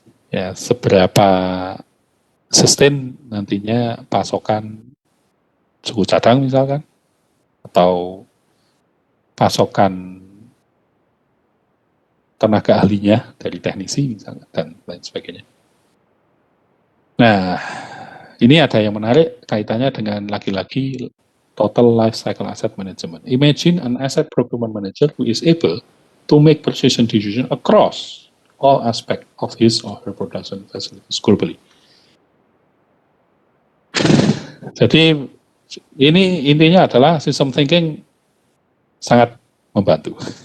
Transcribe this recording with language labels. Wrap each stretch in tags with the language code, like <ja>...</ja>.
<id>Ya seberapa sustain nantinya pasokan suku cadang misalkan, atau pasokan tenaga ahlinya dari teknisi misalkan dan lain sebagainya. Nah, ini ada yang menarik kaitannya dengan lagi-lagi total life cycle asset management.</id> <en>Imagine an asset procurement manager who is able to make purchasing decision across all aspects of his or her production facilities globally.</en> <id>Jadi ini intinya adalah system thinking sangat membantu.</id>